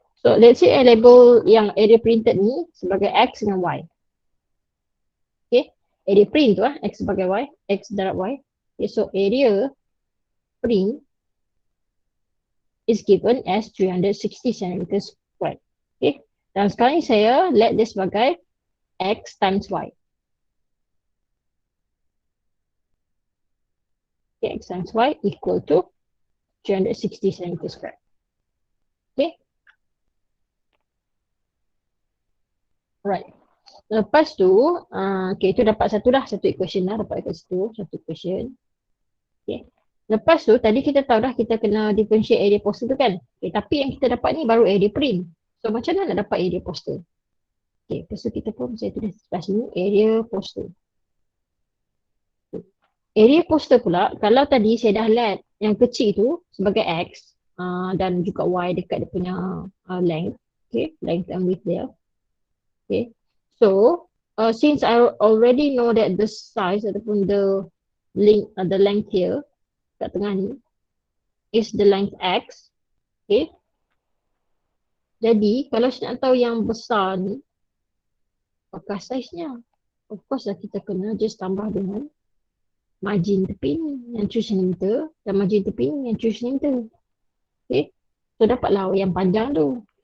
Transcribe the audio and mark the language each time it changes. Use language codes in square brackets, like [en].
[en] So let's say I label yang area printed ni [ms] sebagai X dengan Y. [en] Okay. [ms] Area print tu X sebagai Y. X darab Y. Okay. [en] So area print is given as 360 cm squared. Okay. [ms] Dan sekarang ni saya let dia sebagai [en] X times Y. Okay. X times Y equal to 360 cm squared. Okay. [ms] Right. Lepas tu, okay, itu dapat satu dah, satu equation dah, dapat kat situ, satu equation. Okay. Lepas tu, tadi kita tahu dah kita kena differentiate area poster tu kan. Okay, tapi yang kita dapat ni baru area print. So, macam mana nak dapat area poster? Okay, lepas tu kita pun saya tulis sebelah sini, area poster. Area poster pula, kalau tadi saya dah let yang kecil tu sebagai X dan juga Y dekat dia punya length. [en] Okay, length and width dia. Okay. So, since I already know that the size ataupun the length here [ms] kat tengah ni [en] is the length X. Okay. [ms] Jadi, kalau saya nak tahu yang besar ni, apakah size-nya? Of course lah kita kena just tambah dengan margin tepi ni yang 3 cm dan margin tepi ni yang 3 cm. Okay. So, dapatlah yang panjang tu.